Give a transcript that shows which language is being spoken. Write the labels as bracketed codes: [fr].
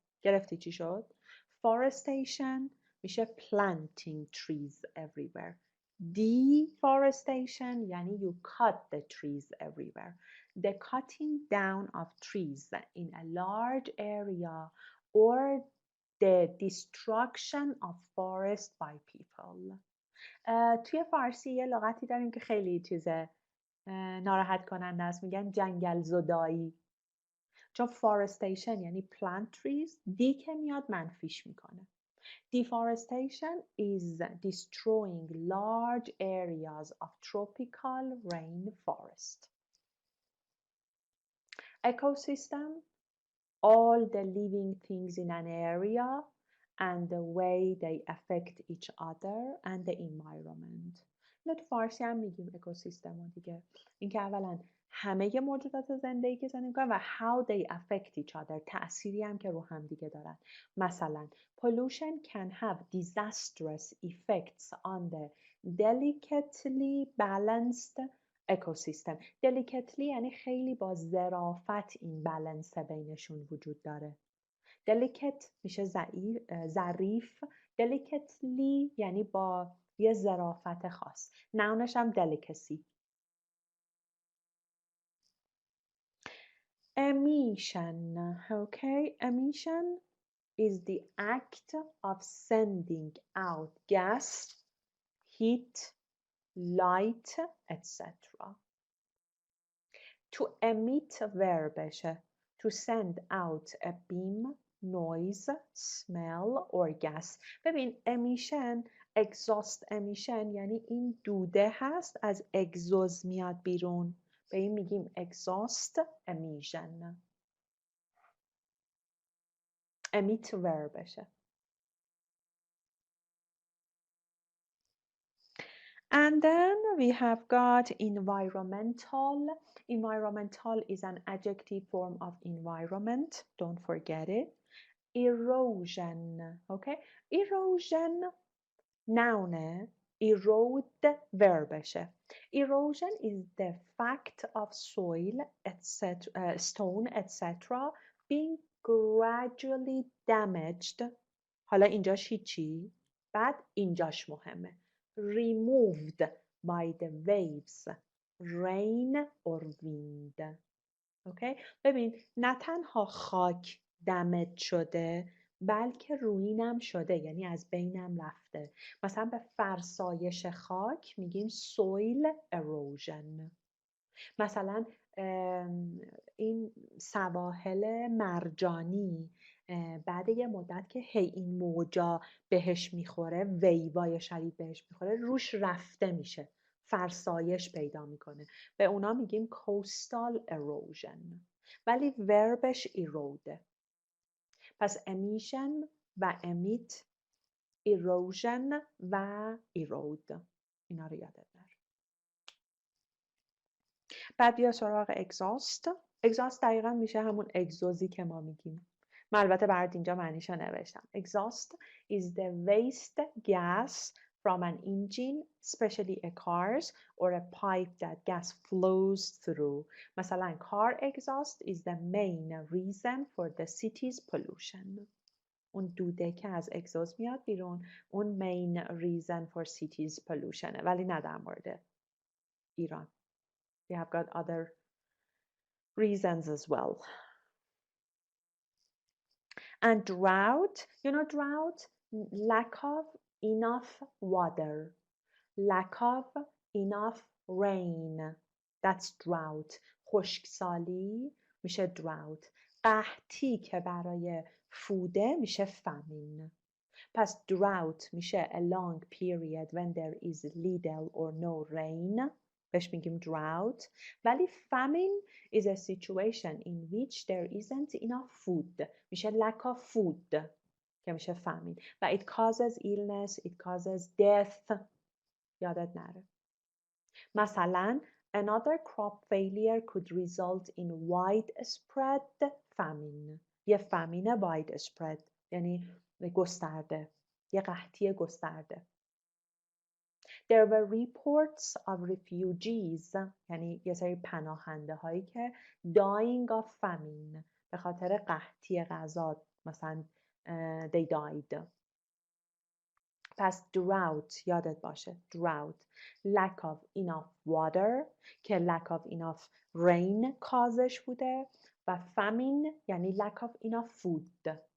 [fa] گرفتی چی شد؟ Forestation میشه [en] planting trees everywhere. Deforestation یعنی you cut the trees everywhere. The cutting down of trees in a large area or the destruction of forest by people. [fa] توی فارسی یه لغتی داریم که خیلی چیزه ناراحت کننده است، میگن جنگل زدایی. چون forestation یعنی [en] plant trees، [fa] دی که میاد منفیش میکنه. [en] Deforestation is destroying large areas of tropical rainforest. Ecosystem, all the living things in an area and the way they affect each other and the environment. [fa] نه تو فارسی هم میگیم اکوسیستم ها دیگه. اینکه اولا همه موجودات زندگی که زندگی میکنن و [en] how they affect each other، [fa] تأثیری هم که رو هم دیگه دارن. [en] مثلا pollution can have disastrous effects on the delicately balanced ecosystem. [fa] delicately یعنی خیلی با ظرافت این بالانس بینشون وجود داره. delicate میشه ظریف. delicately یعنی با یه ظرافت خاص. نونش هم delicacy. [en] Emission. Okay, emission is the act of sending out gas, heat, light, etc. To emit verبشه. To send out a beam, noise, smell or gas. [fa] ببین emission, exhaust emission یعنی این دوده هست از اگزوز میاد بیرون. به این میگیم exhaust emission. emit verبشه. [en] And then we have got environmental. Environmental is an adjective form of environment. Don't forget it. Erosion. Okay. Erosion noun. Erode verb. Erosion is the fact of soil, etc., stone, etc. being gradually damaged. [fa] حالا اینجاش هیچی. بعد اینجاش مهمه. [en] Removed by the waves, rain or wind. Okay? [fa] ببین نه تنها خاک دمج شده بلکه روینم شده، یعنی از بینم رفته. مثلا به فرسایش خاک میگیم soil erosion. مثلا این سواحل مرجانی بعد یه مدت که هی این موجا بهش میخوره، ویوای شدید بهش میخوره، روش رفته میشه، فرسایش پیدا میکنه. به اونا میگیم coastal erosion، ولی وربش ایروده. پس emission و emit، erosion و erode، اینا رو یادت نره. بعد بیا سراغ exhaust. exhaust دقیقا میشه همون اگزوزی که ما میگیم. من البته برات اینجا معنیشو نوشتم. [en] Exhaust is the waste gas from an engine, especially a car's, or a pipe that gas flows through. مثلا car exhaust is the main reason for the city's pollution. [fa] اون دوده که از اگزوز میاد بیرون، اون [en] main reason for city's pollution، [fa] ولی نه در مورد ایران. [en] We have got other reasons as well. And drought, you know drought, lack of enough water, lack of enough rain, that's drought. [fa] خشکسالی میشه drought. قحطی که برای فوده میشه famine. [en] پس drought میشه a long period when there is little or no rain، [fa] بهش میگیم [en] drought. ولی famine is a situation in which there isn't enough food، میشه lack of food که میشه famine. و it causes illness, it causes death، [fa] یادت نره. [en] مثلا another crop failure could result in widespread famine. [fa] یه famine widespread یعنی گسترده، یه قحطی گسترده. [en] There were reports of refugees، [fa] یعنی یه سری پناهنده هایی که [en] dying of famine، [fa] به خاطر قحطی غذا مثلا [en] they died. پس drought [fa] یادت باشه، [en] drought lack of enough water که lack of enough rain [fa] کازش بوده، [en] و famine یعنی lack of enough food.